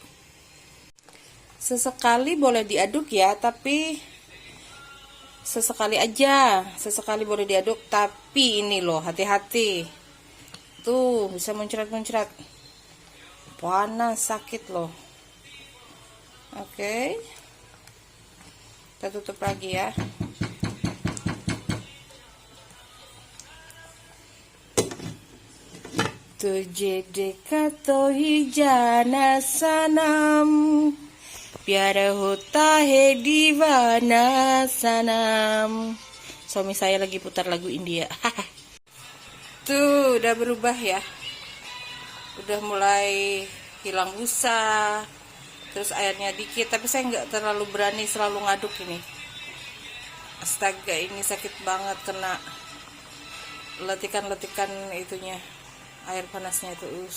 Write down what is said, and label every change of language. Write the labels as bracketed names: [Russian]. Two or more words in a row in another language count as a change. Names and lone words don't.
[Indonesian] Sesekali boleh diaduk ya, tapi sesekali aja, sesekali boleh diaduk, tapi ini loh hati-hati, tuh bisa muncrat-muncrat, panas, sakit loh. Oke, kita tutup lagi ya. [Hindi] तुझे देखा तो ही जाना सनम, प्यारा होता है दीवाना सनम. [Indonesian] Suami saya lagi putar lagu India. Tuh udah berubah ya, udah mulai hilang busa, terus airnya dikit, tapi saya nggak terlalu berani selalu ngaduk ini. Astaga, ini sakit banget kena letikan-letikan itunya, air panasnya itu.